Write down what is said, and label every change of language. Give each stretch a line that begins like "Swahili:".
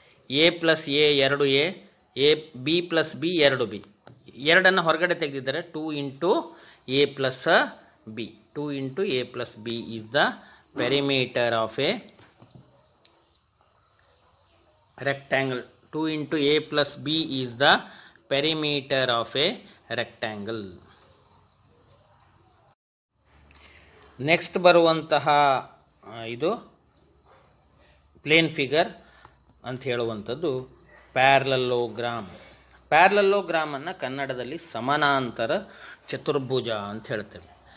English: A plus a 2a, a b plus b 2b.
Kannada: 2 ಹೊರಗಡೆ ತೆಗೆದಿದ್ದಾರೆ,
English: 2 into a plus b. 2 into a plus b is the perimeter of a rectangle. 2 into a plus b is the perimeter of a rectangle.
Kannada: Next ಬರುವಂತಹ ಇದು plane figure ಅಂತ ಹೇಳುವಂಥದ್ದು ಪ್ಯಾರಲಲ್ಲೋಗ್ರಾಮ್. ಪ್ಯಾರಲಲ್ಲೋಗ್ರಾಮನ್ನು ಕನ್ನಡದಲ್ಲಿ ಸಮಾನಾಂತರ ಚತುರ್ಭುಜ ಅಂತ ಹೇಳ್ತೇವೆ.